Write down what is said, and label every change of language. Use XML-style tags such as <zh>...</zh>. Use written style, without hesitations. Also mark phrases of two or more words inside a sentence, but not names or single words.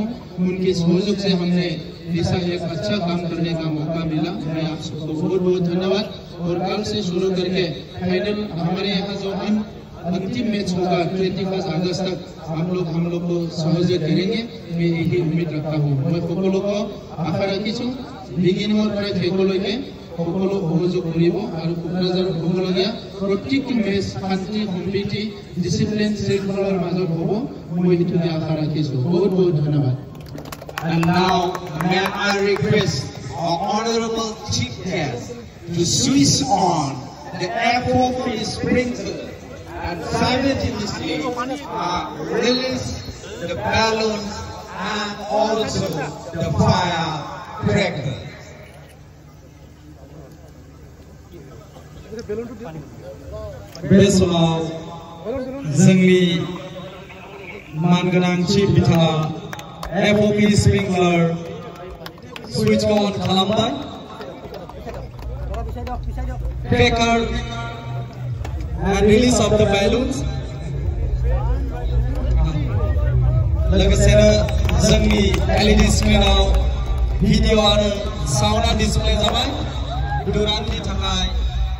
<hi>उनके सहयोग से हमने ऐसा एक अच्छा काम करने का मौका मिला। मैं आप सबको बहुत बहुत धन्यवाद। और कल से शुरू करके फाइनल हमारे यहाँ जो अंतिम मैच होगा 21 अगस्त तक हम लोग को सहयोग करेंगे। मैं यही उम्मीद रखता हूँ। मैं</hi> <as>সকলো কো আশা ৰাখিছোঁ बिगिनिंगर পৰা শেষলৈকে সকলো সহযোগ কৰিব আৰু কোকৰাঝাৰত হ'বলগীয়া প্ৰত্যেকটি মেচ শান্তি সম্প্ৰীতি ডিসিপ্লিন শৃংখলাৰ মাজত হ'ব, মই এইটোকে আশা ৰাখিছোঁ। বহুত বহুত ধন্যবাদ।</as> <en>And now may I request our honorable chief guest to switch on the FOP sprinkler and simultaneously release the balloons and also the firecracker.</en> <brx>बेसमाव जोंनि मानगोनां चिफ बिथाङा</brx> <en>FOP sprinkler switch on</en> <brx>खालामबाय।</brx> <en>Cracker and release of the balloons.</en> <brx>लोगोसेनो जोंनि LED स्क्रिनाव भिडिअ आरो साउन्डआ डिसप्ले जाबाय। दुराननि थाखाय</brx>